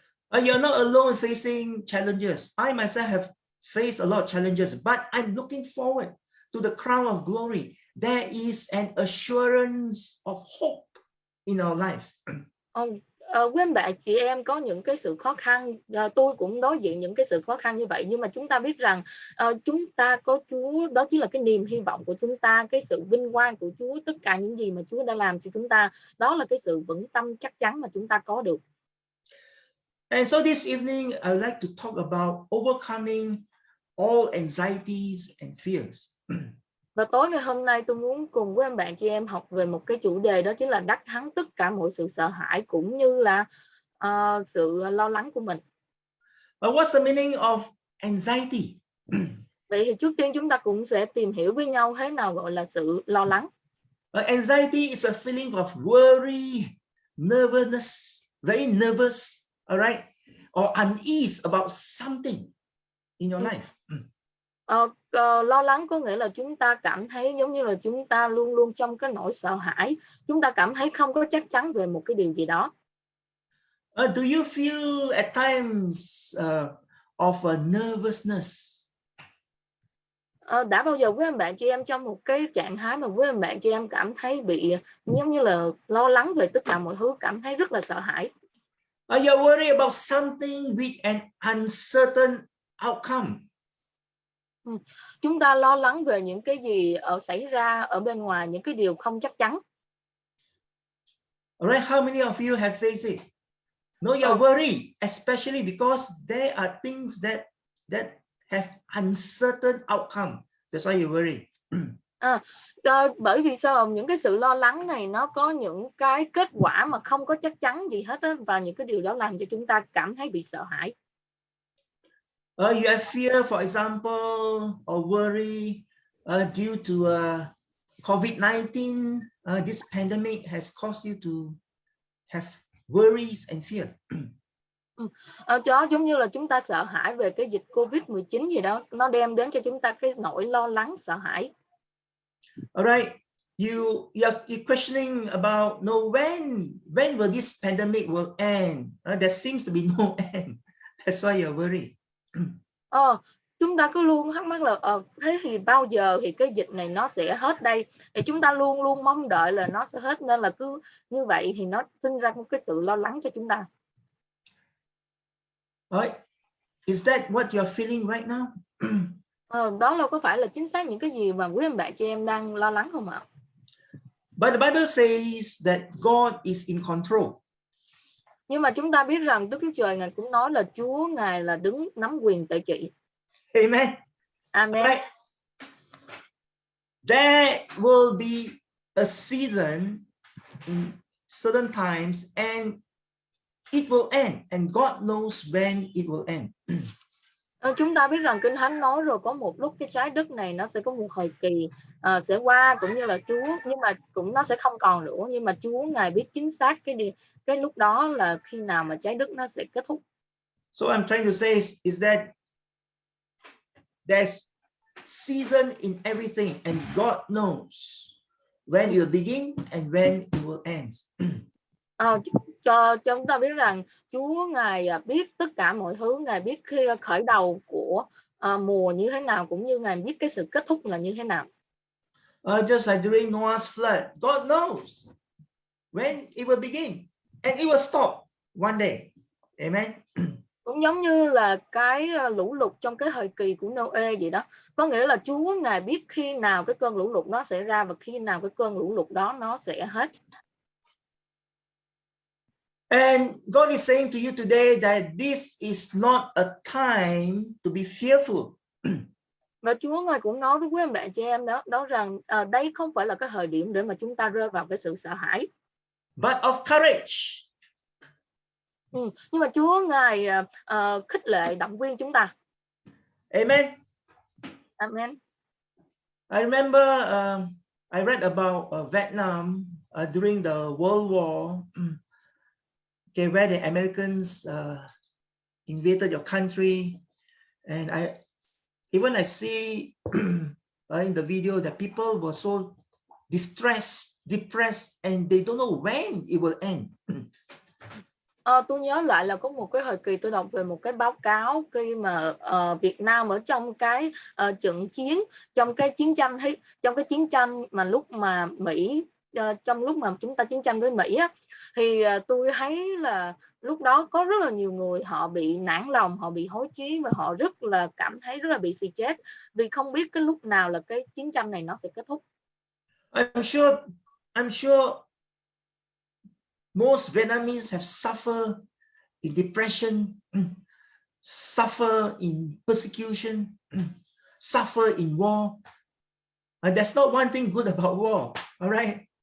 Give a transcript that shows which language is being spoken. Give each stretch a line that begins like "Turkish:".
English: You're not alone facing challenges. I myself have faced a lot of challenges, but I'm looking forward to the crown of glory. There is an assurance of hope in our life.
Vietnamese: Quý anh bạn chị em có những cái sự khó khăn, tôi cũng đối diện những cái sự khó khăn như vậy, nhưng mà chúng ta biết rằng chúng ta có Chúa, đó chính là cái niềm hy vọng của chúng ta, cái sự vinh quang của Chúa, tất cả những gì mà Chúa đã làm cho chúng ta, đó là cái sự vững tâm chắc chắn mà chúng ta có được.
English: And so this evening, I'd like to talk about overcoming all anxieties and fears.
Vietnamese: Và tối ngày hôm nay tôi muốn cùng với anh bạn chị em học về một cái chủ đề, đó chính là đắc thắng tất cả mọi sự sợ hãi cũng như là sự lo lắng của mình.
English: What's the meaning of anxiety?
Vietnamese: Vậy thì trước tiên chúng ta cũng sẽ tìm hiểu với nhau thế nào gọi là sự lo lắng.
English: Anxiety is a feeling of worry, nervousness, very nervous, all right, or unease about something in your life.
Vietnamese: Lo lắng có nghĩa là chúng ta cảm thấy giống như là chúng ta luôn luôn trong cái nỗi sợ hãi, chúng ta cảm thấy không có chắc chắn về một cái điều gì đó.
English: Do you feel at times of nervousness?
Vietnamese: Đã bao giờ với bạn chị em trong một cái trạng thái mà với bạn chị em cảm thấy bị giống như là lo lắng về tất cả mọi thứ, cảm thấy rất là sợ hãi?
English: You're worried about something with an uncertain outcome.
Vietnamese: Chúng ta lo lắng về những cái gì xảy ra ở bên ngoài, những cái điều không chắc chắn.
English: All right, how many of you have faced it? No, you're worried, especially because there are things that have uncertain outcome. That's why you're worried.
Vietnamese: Bởi vì sao? Những cái sự lo lắng này nó có những cái kết quả mà không có chắc chắn gì hết á, và những cái điều đó làm cho chúng ta cảm thấy bị sợ hãi.
English: You have fear, for example, or worry due to COVID-19. This pandemic has caused you to have worries and fear.
Vietnamese: Đó giống như là chúng ta sợ hãi về cái dịch Covid-19 gì đó, nó đem đến cho chúng ta cái nỗi lo lắng, sợ hãi.
English: Alright, you're questioning about when will this pandemic will end? There seems to be no end. That's why you're worried.
Vietnamese: Chúng ta cứ luôn thắc mắc là thế thì bao giờ thì cái dịch này nó sẽ hết đây? Thì chúng ta luôn luôn mong đợi là nó sẽ hết, nên là cứ như vậy thì nó sinh ra một cái sự lo lắng cho chúng ta.
English: Alright, is that what you're feeling right now?
Vietnamese: Đó là có phải là chính xác những cái gì mà quý anh bạn chị em đang lo lắng không ạ?
English: But the Bible says that God is in control.
Vietnamese: Nhưng mà chúng ta biết rằng Đức Chúa Trời Ngài cũng nói là Chúa Ngài là đứng nắm quyền tự trị.
English: Amen. Amen. Right? There will be a season in certain times and it will end, and God knows when it will end.
Vietnamese: Chúng ta biết rằng Kinh Thánh nói rồi, có một lúc cái trái đất này nó sẽ có một thời kỳ sẽ qua, cũng như là Chúa, nhưng mà cũng nó sẽ không còn nữa, nhưng mà Chúa Ngài biết chính xác cái lúc đó là khi nào mà trái đất nó sẽ kết thúc.
English: So I'm trying to say is that there's season in everything, and God knows when it will begin and when it will end.
Vietnamese: Cho chúng ta biết rằng Chúa Ngài biết tất cả mọi thứ, Ngài biết khi khởi đầu của mùa như thế nào, cũng như Ngài biết cái sự kết thúc là như thế nào.
English: Just like during Noah's flood, God knows when it will begin and it will stop one day. Amen.
Vietnamese: Cũng giống như là cái lũ lụt trong cái thời kỳ của Noe vậy đó. Có nghĩa là Chúa Ngài biết khi nào cái cơn lũ lụt nó xảy ra và khi nào cái cơn lũ lụt đó nó sẽ hết.
English: And God is saying to you today that this is not a time to be fearful.
Vietnamese: Và Chúa Ngài cũng nói với quý anh bạn chị em đó rằng đây không phải là cái thời điểm để mà chúng ta rơi vào cái sự sợ hãi.
English: But of courage.
Vietnamese: Nhưng mà Chúa Ngài khích lệ, động viên chúng ta.
English: Amen. Amen. I remember I read about Vietnam during the World War. Okay, where the Americans invaded your country, and I see in the video that people were so distressed, depressed, and they don't know when it will end.
Vietnamese: Tôi nhớ lại là có một cái thời kỳ tôi đọc về một cái báo cáo khi mà Việt Nam ở trong cái trận chiến, trong cái chiến tranh mà lúc mà Mỹ trong lúc mà chúng ta chiến tranh với Mỹ á, thì tôi thấy là lúc đó có rất là nhiều người họ bị nản lòng, họ bị hối chí và họ rất là cảm thấy rất là bị xì chết vì không biết cái lúc nào là cái chiến tranh này nó sẽ kết thúc.
English: I'm sure most Vietnamese have suffered in depression, suffer in persecution, suffer in war. And there's not one thing good about war, all right?